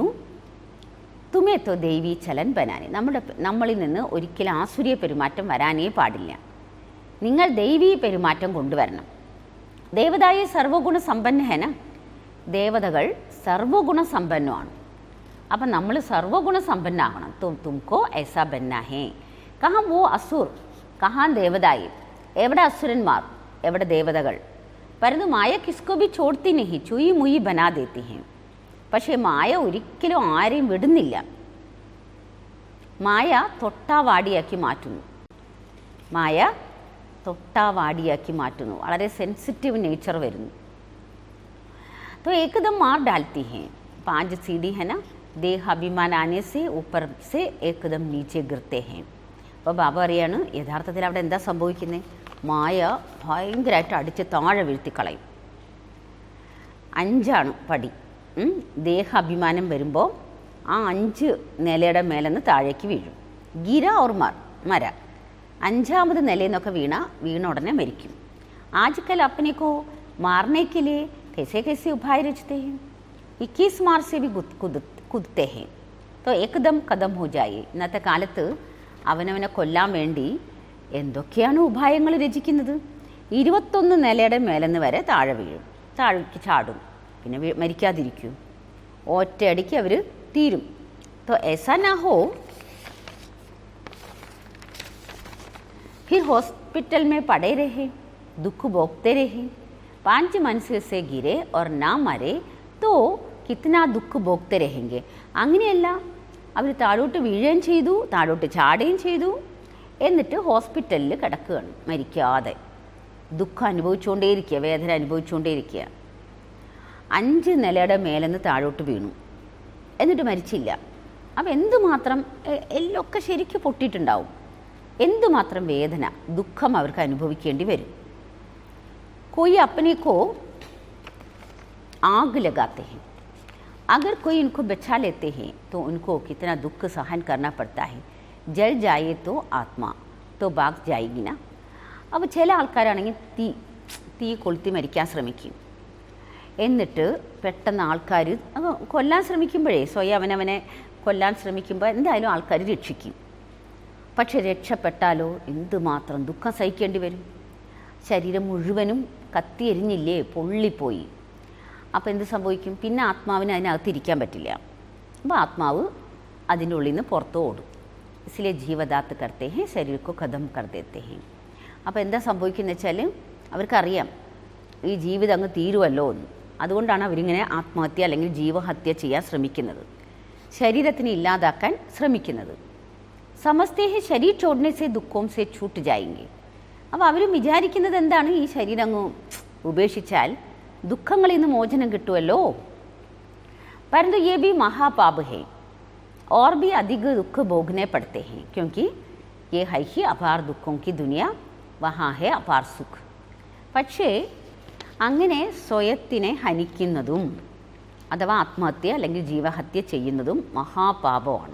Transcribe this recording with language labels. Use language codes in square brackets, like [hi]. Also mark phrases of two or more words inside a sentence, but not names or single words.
[hi] तुम्हें तो दैवी चलन बनाने, [ml] നമ്മളിൽ നിന്ന് ഒരിക്കലും ആസുര്യ പെരുമാറ്റം വരാനേ പാടില്ല. നിങ്ങൾ ദൈവീ പെരുമാറ്റം കൊണ്ടുവരണം. [hi] देवताएं सर्वगुण संपन्न हैं ना, [ml] ദേവതകൾ സർവഗുണ സമ്പന്നമാണ്. അപ്പം നമ്മൾ സർവഗുണ സമ്പന്നാകണം. [hi] तुमको ऐसा बनना है. कहाँ वो असुर कहाँ देवताएं, [ml] എവിടെ അസുരന്മാർ എവിടെ ദേവതകൾ. [hi] परंतु माया किसको भी छोड़ती नहीं, छुई मुई बना देती है. [ml] പക്ഷേ മായ ഒരിക്കലും ആരെയും വിടുന്നില്ല, മായ തൊട്ടാവാടിയാക്കി മാറ്റുന്നു. വളരെ [en] sensitive nature [ml] വരുന്നു. [hi] तो एकदम मार डालती हैं. 5 सीढ़ी है ना, देह अभिमान आने से ऊपर से एकदम नीचे गिरते हैं. [ml] അപ്പോൾ ബാബ പറയാണ് യഥാർത്ഥത്തിൽ അവിടെ എന്താ സംഭവിക്കുന്നത്, മായ ഭയങ്കരമായിട്ട് അടിച്ച് താഴെ വീഴ്ത്തിക്കളയും. 5 പടി. ദേഹ അഭിമാനം വരുമ്പോൾ ആ 5 നിലയുടെ മേലെന്ന് താഴേക്ക് വീഴും. [hi] गिरा और मरा, [ml] 5ാമത് നിലയിൽ നിന്നൊക്കെ വീണ ഉടനെ മരിക്കും. [hi] आजकल अपने को मारने के लिए कैसे कैसे उपाय रचते हैं, 21 मार से भी कुदते हैं. तो एकदम कदम हो जाए. [ml] ഇന്നത്തെ കാലത്ത് അവനവനെ കൊല്ലാൻ വേണ്ടി എന്തൊക്കെയാണ് ഉപായങ്ങൾ രചിക്കുന്നത്. 21 നിലയുടെ മേലെന്ന് വരെ താഴെ വീഴും, താഴേക്ക് ചാടും, പിന്നെ മരിക്കാതിരിക്കും, ഒറ്റയടിക്ക് അവർ തീരും. [hi] तो ऐसा ना हो फिर हॉस्पिटल में पड़े रहे, दुख भोगते रहे. 5 मंजिल से गिरे और ना मरे तो कितना दुख भोगते रहेंगे. [ml] അങ്ങനെയല്ല, അവർ താഴോട്ട് വീഴുകയും ചെയ്തു, താഴോട്ട് ചാടുകയും ചെയ്തു, എന്നിട്ട് ഹോസ്പിറ്റലിൽ കിടക്കുകയാണ് മരിക്കാതെ, ദുഃഖം അനുഭവിച്ചുകൊണ്ടേയിരിക്കുക, വേദന അനുഭവിച്ചുകൊണ്ടേയിരിക്കുക. 5 നിലയുടെ മേലെന്ന് താഴോട്ട് വീണു, എന്നിട്ട് മരിച്ചില്ല. അപ്പോൾ എന്തുമാത്രം എല്ലൊക്കെ ശരിക്കും പൊട്ടിയിട്ടുണ്ടാവും, എന്തുമാത്രം വേദന, ദുഃഖം അവർക്ക് അനുഭവിക്കേണ്ടി വരും. [hi] कोई अपने को आग लगाते हैं, अगर कोई इनको बचा लेते हैं तो उनको कितना दुख सहन करना पड़ता है. जल जाए तो आत्मा तो भाग जाएगी ना. [ml] അപ്പോൾ ചില ആൾക്കാരാണെങ്കിൽ തീ കൊളുത്തി മരിക്കാൻ ശ്രമിക്കും. എന്നിട്ട് പെട്ടെന്ന് ആൾക്കാർ കൊല്ലാൻ ശ്രമിക്കുമ്പോഴേ സ്വയം അവനവനെ കൊല്ലാൻ ശ്രമിക്കുമ്പോൾ എന്തായാലും ആൾക്കാർ രക്ഷിക്കും. പക്ഷെ രക്ഷപ്പെട്ടാലോ എന്തുമാത്രം ദുഃഖം സഹിക്കേണ്ടി വരും. ശരീരം മുഴുവനും കത്തിയെരിഞ്ഞില്ലേ, പൊള്ളിപ്പോയി. അപ്പോൾ എന്ത് സംഭവിക്കും? പിന്നെ ആത്മാവിന് അതിനകത്തിരിക്കാൻ പറ്റില്ല. അപ്പോൾ ആത്മാവ് അതിൻ്റെ ഉള്ളിൽ നിന്ന് പുറത്ത് ഓടും. [hi] इसलिए ജീവദാത്ത് करते हैं शरीर को खत्म कर देते हैं. [ml] അപ്പോൾ എന്താ സംഭവിക്കുന്നത് വെച്ചാൽ അവർക്കറിയാം ഈ ജീവിതം അങ്ങ് തീരുമല്ലോ എന്ന്. അതുകൊണ്ടാണ് അവരിങ്ങനെ ആത്മഹത്യ അല്ലെങ്കിൽ ജീവഹത്യ ചെയ്യാൻ ശ്രമിക്കുന്നത്, ശരീരത്തിനെ ഇല്ലാതാക്കാൻ ശ്രമിക്കുന്നത്. [hi] समझते हैं शरीर छोड़ने से दुखों से छूट जाएंगे. [ml] അപ്പോൾ അവരും വിചാരിക്കുന്നത് എന്താണ്? ഈ ശരീരം അങ്ങ് ഉപേക്ഷിച്ചാൽ ദുഃഖങ്ങളിൽ നിന്ന് മോചനം കിട്ടുമല്ലോ. [hi] परंतु ये भी महापाप है और भी अधिक दुख भोगने पड़ते हैं, क्योंकि ये है ही अपार दुखों की दुनिया, वहाँ है अपार सुख. [ml] പക്ഷേ അങ്ങനെ സ്വയത്തിനെ ഹനിക്കുന്നതും അഥവാ ആത്മഹത്യ അല്ലെങ്കിൽ ജീവഹത്യ ചെയ്യുന്നതും മഹാപാപമാണ്.